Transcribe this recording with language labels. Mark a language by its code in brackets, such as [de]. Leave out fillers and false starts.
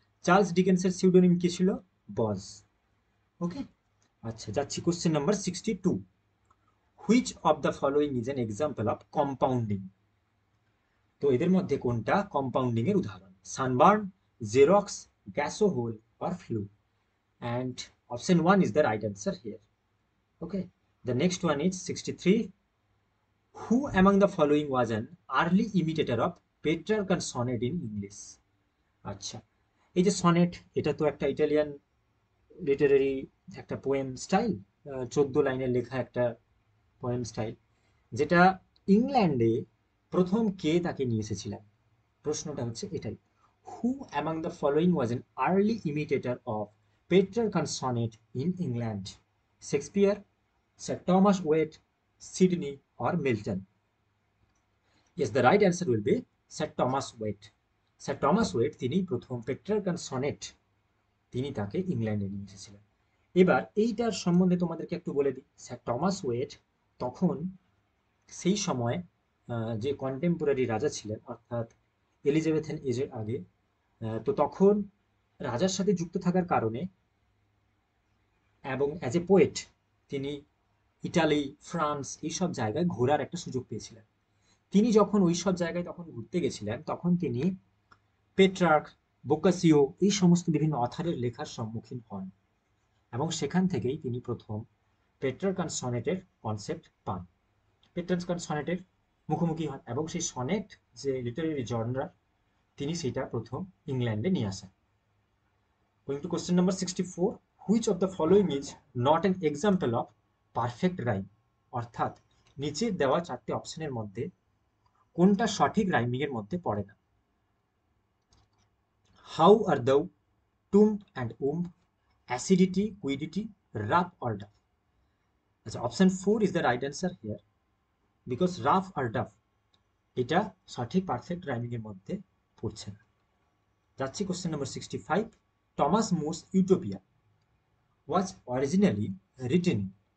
[bn] Charles ডিকেন্সের pseudonym কি ছিল? বজ। ওকে, আচ্ছা যাচ্ছি [en] Question number 62, which of the following is an example of compounding? [bn] তো এদের মধ্যে কোনটা কম্পাউন্ডিং এর উদাহরণ? Sunburn, xerox, গ্যাসোহোল or flu? [en] And option 1 is the right answer here. Okay, the next one is 63, who among the following was an early imitator of Petrarchan sonnet in English? [bn] আচ্ছা, এই যে sonnet, এটা তো একটা Italian Literary একটা poem style, 14 লাইনের লেখা একটা পোয়েম স্টাইল, যেটা ইংল্যান্ডে প্রথম কে তাকে নিয়ে এসেছিলেন? প্রশ্নটা হচ্ছে এটাই, [en] Who among the following was an early imitator of Petrarchan sonnet in England? Shakespeare, Sir Thomas Wyatt, Sidney or Milton? Yes, the right answer will be Sir Thomas Wyatt. [bn] Sir Thomas wait তিনি প্রথম পেট্রারকান সনেট তিনি তাকে ইংল্যান্ডে নিয়ে এসেছিলেন। এবার এইটার সম্বন্ধে তোমাদেরকে একটু বলে দিই। স্যার টমাস ওয়েট তখন সেই সময় যে কন্টেম্পোরারি রাজা ছিলেন, অর্থাৎ এলিজাবেথেন এজের আগে, তো তখন রাজার সাথে যুক্ত থাকার কারণে এবং অ্যাজ এ পোয়েট তিনি ইটালি, ফ্রান্স এইসব জায়গায় ঘোরার একটা সুযোগ পেয়েছিলেন। তিনি যখন ওই সব জায়গায় তখন ঘুরতে গেছিলেন তখন তিনি পেট্রার্ক বোকাসিও, এই সমস্ত বিভিন্ন অথারের লেখার সম্মুখীন হন এবং সেখান থেকেই তিনি প্রথম পেট্রার্কান সনেটের কনসেপ্ট পান। পেট্রার্কান সনেটের মুখোমুখি হন এবং সেই সনেট যে লিটারেরি জনরা, তিনি সেটা প্রথম ইংল্যান্ডে নিয়ে আসেন। [en] Going to question number 64, which of the following is not an example of perfect rhyme? [bn] অর্থাৎ নিচের দেওয়া চারটি অপশনের মধ্যে কোনটা সঠিক রাইমিং এর মধ্যে পড়ে না? [en] How are thou, tomb and acidity, quiddity, rough or duff? আচ্ছা, option 4 is the right answer here because rough or duff [bn] এটা সঠিক পারফেক্ট রাইমিং এর মধ্যে পড়ছে না। [en] যাচ্ছি question number 65, Thomas More's Utopia was originally written in।